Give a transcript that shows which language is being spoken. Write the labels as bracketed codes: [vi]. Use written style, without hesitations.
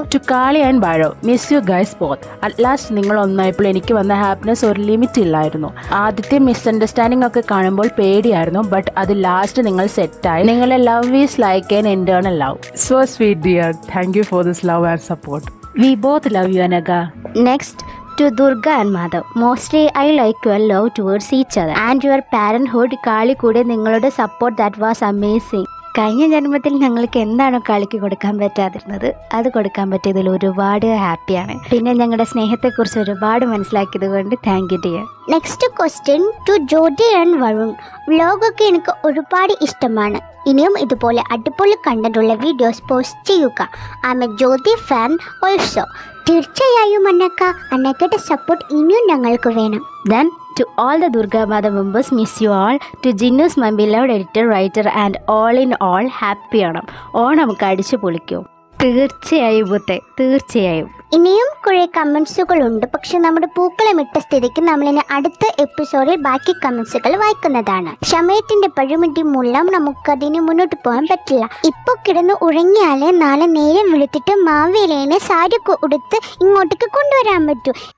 [en] To Kali and Bhairav, miss you guys both. [ml] At last നിങ്ങൾ ഒന്നായപ്പോൾ എനിക്ക് വന്ന ഹാപ്പിനെസ് ഒരു ലിമിറ്റ് ഇല്ലായിരുന്നു. ആദ്യത്തെ മിസ്അണ്ടർസ്റ്റാൻഡിംഗ് ഒക്കെ കാണുമ്പോൾ പേടിയായിരുന്നു, ബട്ട് അത് ലാസ്റ്റ് നിങ്ങൾ സെറ്റായി. [en] നിങ്ങളെ love is like an internal love. So sweet dear, thank you for this love and support. We both love you Anagha. Next, to Durga and Madhav. Mostly I like your love towards each other and your parenthood. [ml] കാളി കൂടെ നിങ്ങളുടെ support, [en] That was amazing. [ml] കഴിഞ്ഞ ജന്മത്തിൽ ഞങ്ങൾക്ക് എന്താണോ കളിക്ക് കൊടുക്കാൻ പറ്റാതിരുന്നത് അത് കൊടുക്കാൻ പറ്റിയതിൽ ഒരുപാട് ഹാപ്പിയാണ്. പിന്നെ ഞങ്ങളുടെ സ്നേഹത്തെക്കുറിച്ച് ഒരുപാട് മനസ്സിലാക്കിയത് കൊണ്ട് [en] Thank you dear. Next question to Jyothi and Varun. [ml] വ്ലോഗൊക്കെ എനിക്ക് ഒരുപാട് ഇഷ്ടമാണ്. ഇനിയും ഇതുപോലെ അടിപൊളി കണ്ടന്റുള്ള വീഡിയോസ് പോസ്റ്റ് ചെയ്യുക. [en] I am a Jyothi fan also. [ml] തീർച്ചയായും അന്നക്കയുടെ സപ്പോർട്ട് ഇനിയും ഞങ്ങൾക്ക് വേണം. [en] Then to all the Durga Mother members, miss you all. To Jinnus, my beloved editor, writer and all in all, happy Onam. [ml] Onam കടിച്ചു പൊളിക്കും. തീർച്ചയായും ബുദ്ധേ, തീർച്ചയായും. ഇനിയും കുറെ കമന്റ്സുകൾ ഉണ്ട്, പക്ഷെ നമ്മുടെ പൂക്കളം ഇട്ട സ്ഥിതിക്ക് നമ്മളിനി അടുത്ത എപ്പിസോഡിൽ ബാക്കി കമന്റ്സുകൾ വായിക്കുന്നതാണ്. ക്ഷമയത്തിന്റെ പഴുമിടി മൂലം നമുക്കതിന് മുന്നോട്ട് പോകാൻ പറ്റില്ല. ഇപ്പൊ കിടന്ന് ഉറങ്ങിയാലേ നാളെ നേരം വിളിച്ചിട്ട് മാവേലിനെ സാരി ഉടുത്ത് ഇങ്ങോട്ടേക്ക് കൊണ്ടുവരാൻ പറ്റൂ.